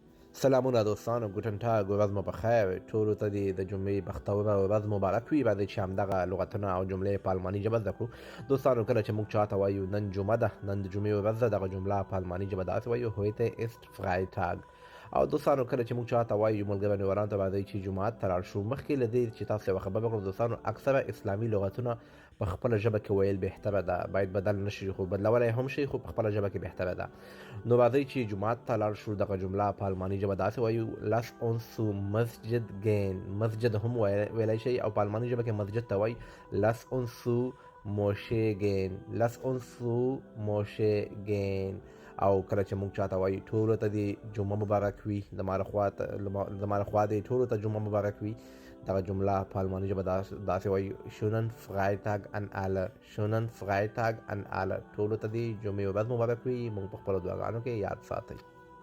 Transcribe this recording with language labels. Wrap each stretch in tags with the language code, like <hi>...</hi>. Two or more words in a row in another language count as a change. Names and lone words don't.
<ps>سلامونه دوستانو</ps> <de>Guten Tag</de> <ps>ورځ مو بخیر ټولو ته دې د جمعې بختوره ورځ مبارک وي راځئ چې همدغه لغتونه او جملې په الماني ژبه زده کړو دوستانو کله چې موږ چاته وایو نن جمعه ده نن د جمعې ورځ ده دغه جمله په الماني ژبه داسې وایو</ps> <de>heute ist Freitag</de> <ps>او دوستانو کله چې موږ چاته وایو ملګرو ورانو ته راځئ چې جمعات ته لاړ شو مخکې له دې چې تاسو یوه خبره وکړو دوستانو اکثره اسلامي لغتونه په خپله ژبه کې ویل بهتره ده باید بدل نشي خو بدلولی هم شي خو په خپله ژبه کې بهتره ده نو راځئ چې جمعات ته لاړ شو دغه جمله په الماني ژبه داسې وایو</ps> <de>lass uns zu</de> <ps>مسجد gehen مسجد هم ویلی شي او په الماني ژبه کې مسجد ته وایي</ps> <de>lass uns zu Moschee gehen lass uns zu Moschee gehen</de> <ps>او کله چې موږ چاته وایو ټولو ته دې جمعه مبارک وي زما لخوا دې ټولو ته جمعه مبارک وي دغه جمله په الماني ژبه داسې وایي</ps> <de>schönen Freitag an alle schönen Freitag an alle</de> <ps>ټولو ته دې جمعې ورځ مبارک وي موږ په خپلو دعاګانو کې یاد ساتئ</ps>